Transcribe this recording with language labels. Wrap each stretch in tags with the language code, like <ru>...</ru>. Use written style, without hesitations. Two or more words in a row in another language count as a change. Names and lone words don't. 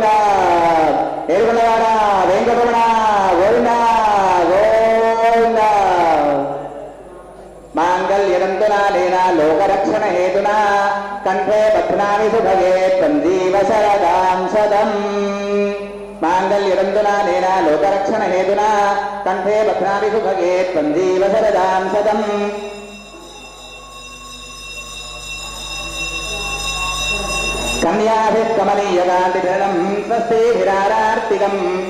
<te>ఏడుకొండవాడ వెంకటరమణ గోవింద గోవింద.</te> <sa>మాంగళ్యదంతునానేన లోకరక్షణ హేతునా కంఠే బధ్నామి సుభగే సంజీవ శరదాం శతం. माङ्गल्यदन्तुनानेन लोकरक्षणहेतुना कण्ठे भद्रामि सुभगे त्वञ्जीव शरदां शतम् कन्याभिः कमनीयकान्तिधरणं स्वस्तिभिरारार्तिकम्</sa>